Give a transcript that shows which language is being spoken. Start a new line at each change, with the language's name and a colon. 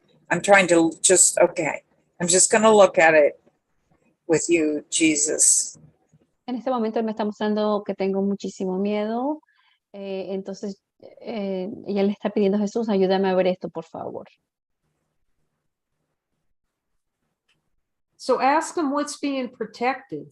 English: I'm trying to just, I'm just going to look at it with you, Jesus.
Spanish: En este momento me está mostrando que tengo muchísimo miedo. Entonces, ella le está pidiendo a Jesús, ayúdame a ver esto, por favor.
English: So ask him what's being protected.